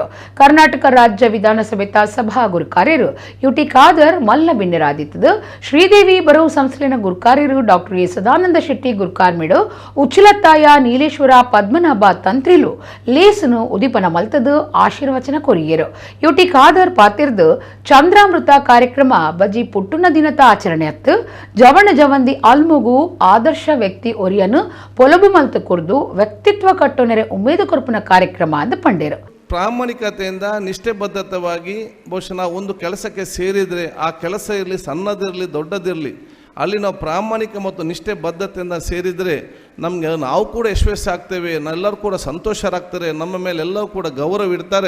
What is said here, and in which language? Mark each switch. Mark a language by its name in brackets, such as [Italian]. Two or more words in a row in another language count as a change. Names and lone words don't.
[Tulu] ಕರ್ನಾಟಕ ರಾಜ್ಯ ವಿಧಾನಸಭೆ ಸಭಾ ಗುರ್ಕಾರ್ಯರು ಯುಟಿ ಖಾದರ್ ಮಲ್ಲ ಬಿನ್ನೆರಾದಿತ್ತದು ಶ್ರೀದೇವಿ ಬರವು ಸಂಸ್ಥೆನ ಗುರ್ಕಾರ್ಯರು ಡಾಕ್ಟರ್ ಎ ಸದಾನಂದ ಶೆಟ್ಟಿ ಗುರ್ಕಾರ್ಮಿಡು ಉಚ್ಚಿಲತ್ತಾಯ ನೀಲೇಶ್ವರ ಪದ್ಮನಾಭ ತಂತ್ರಿಲು ಲೇಸನು ಉದಿಪನ ಮಲ್ತದು ಆಶೀರ್ವಚನ ಕೊರಿಯರು. ಯುಟಿ ಖಾದರ್ ಪಾತಿರ್ದು ಚಂದ್ರಾಮೃತ ಕಾರ್ಯಕ್ರಮ ಬಜಿ ಪುಟ್ಟುನ ದಿನದ ಆಚರಣೆ ಅತ್ತು ಜವಣ ಜವಂದಿ ಅಲ್ಮುಗು ಆದರ್ಶ ವ್ಯಕ್ತಿ ಒರಿಯನು ಪೊಲಬು ಮಲ್ತು ಕುರ್ದು ವ್ಯಕ್ತಿತ್ವ ಕಟ್ಟುನೆರೆ ಉಮೇದು ಕೊರ್ಪನ ಕಾರ್ಯಕ್ರಮ ಅಂತ ಪಂಡೇರು. [Kannada] ಪ್ರಾಮಾಣಿಕತೆಯಿಂದ ನಿಷ್ಠೆಬದ್ಧತವಾಗಿ ಬಹುಶಃ ನಾವು ಒಂದು ಕೆಲಸಕ್ಕೆ ಸೇರಿದರೆ ಆ ಕೆಲಸ ಇರಲಿ ಸಣ್ಣದಿರಲಿ ದೊಡ್ಡದಿರಲಿ ಅಲ್ಲಿ ನಾವು ಪ್ರಾಮಾಣಿಕ ಮತ್ತು ನಿಷ್ಠೆ ಬದ್ಧತೆಯಿಂದ ಸೇರಿದರೆ ನಮಗೆ ನಾವು ಕೂಡ ಯಶಸ್ವಿ ಆಗ್ತೇವೆ, ಎಲ್ಲರೂ ಕೂಡ ಸಂತೋಷರಾಗ್ತಾರೆ, ನಮ್ಮ ಮೇಲೆ ಎಲ್ಲರೂ ಕೂಡ ಗೌರವ ಇಡ್ತಾರೆ.